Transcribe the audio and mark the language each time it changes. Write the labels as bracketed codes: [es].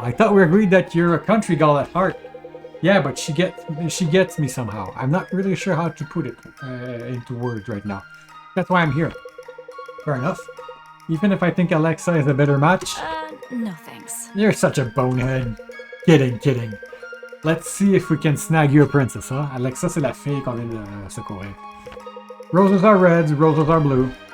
[en] I thought we agreed that you're a country girl at heart. Yeah, but she gets me somehow. I'm not really sure how to put it into words right now. That's why I'm here. Fair enough. Even if I think Alexa is a better match. No thanks. You're such a bonehead. Kidding. Let's see if we can snag you a princess, huh? [fr] Alexa, c'est la fille qu'on vient de secourir. [en] Roses are reds, roses are blue.